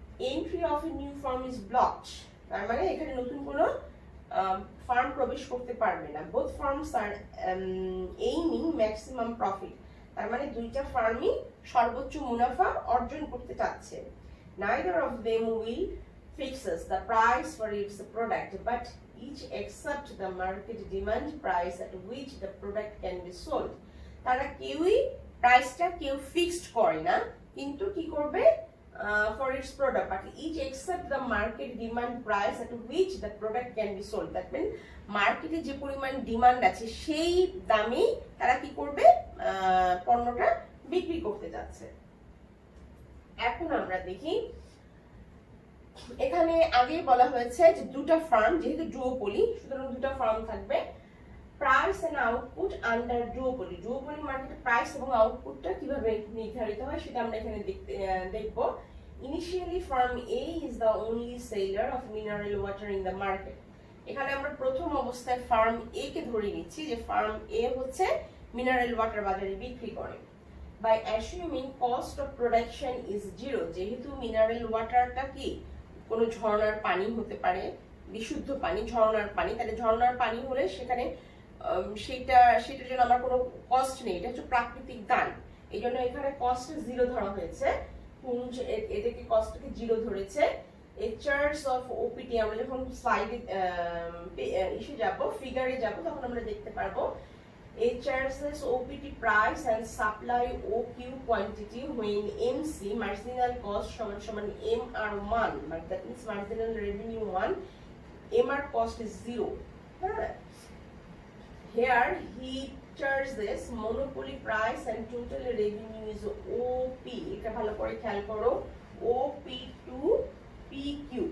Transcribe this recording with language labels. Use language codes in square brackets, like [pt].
[en] entry of a new firm is blocked, [bn] তার মানে এখানে নতুন কোনো ফার্ম প্রবেশ করতে পারবে না। [en] both firms are aiming maximum profit, [bn] তার মানে দুইটা ফার্মই সর্বোচ্চ মুনাফা অর্জন করতে চাচ্ছে। [en] Neither of them will fixes the price for its product, but each accept the market demand price at which the product can be sold. [bn] তারা কেউই প্রাইসটা কেউ ফিক্সড করে না, কিন্তু কি করবে, [en] for its product, but each accept the market demand price at which the product can be sold. [bn] That means মার্কেটে যে পরিমাণ ডিমান্ড আছে সেই দামে তারা কি করবে, পণ্যটা বিক্রি করতে যাচ্ছে। এখন আমরা দেখি, এখানে আগেই বলা হয়েছে যে দুটা ফার্ম, যেহেতু ডুওপলি সুতরাং দুটা ফার্ম থাকবে। প্রাইস এন্ড আউটপুট আন্ডার ডুওপলি, ডুওপলি মার্কেটে প্রাইস এবং আউটপুটটা কিভাবে নির্ধারিত হয় সেটা আমরা এখানে দেখব। [en] Initially firm A is the only seller of mineral water in the market. [bn] এখানে আমরা প্রথম অবস্থায় ফার্ম এ কে ধরে নিচ্ছি যে ফার্ম এ হচ্ছে মিনারেল ওয়াটার বাজারে বিক্রি করে। [en] By assuming cost of production is zero, [bn] যেহেতু মিনারেল ওয়াটারটা কি কোনো ঝর্ণার পানি হতে পারে, বিশুদ্ধ পানি, ঝর্ণার পানি, তাহলে ঝর্ণার পানি হলে সেখানে সেটার জন্য আমার কোনো কস্ট নেই, এটা হচ্ছে প্রাকৃতিক দান, এই জন্য এখানে কস্ট জিরো ধরা হয়েছে। এটাকে কস্টকে জিরো ধরেছে। [en] a charge of OPT, [bn] আমরা যখন স্লাইডে ইসে যাব, ফিগারে যাব, তখন আমরা দেখতে পারবো [en] it charges OPT price and supply OQ quantity when MC marginal cost সমান MR1, but that means marginal revenue 1, MR cost is 0, হ্যাঁ। here he charges monopoly price and total revenue is OP. [bn] এটা ভালো করে খেয়াল করো, OP to PQ।